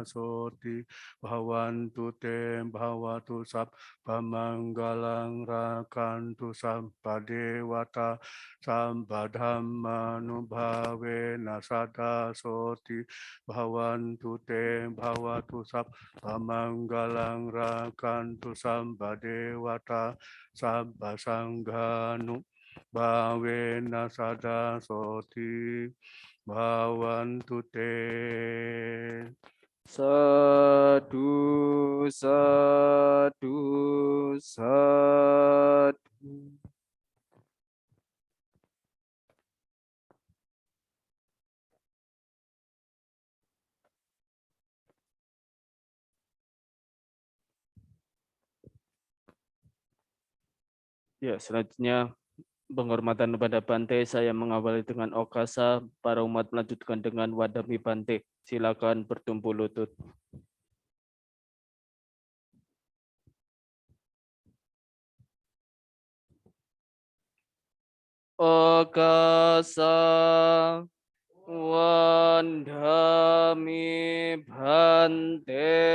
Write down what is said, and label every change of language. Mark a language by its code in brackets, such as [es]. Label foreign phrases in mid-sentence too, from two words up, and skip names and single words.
[pi] soti bhavantu te bhavatu sabba manggalang rakantu sabba dewata sabba dhammanubhavena sada soti bhavantu te bhavatu sabba Pamanggalang rakantu samba dewata sabba sanghanu bhavena sada soti bhavantu te. Sadu, sadu, sadu. [id] Ya, selanjutnya penghormatan kepada Bante, saya mengawali dengan okasa, para umat melanjutkan dengan [pi] wadami Bante. [id] Silakan bertumpu lutut. [pi] Okasa wandami Bante.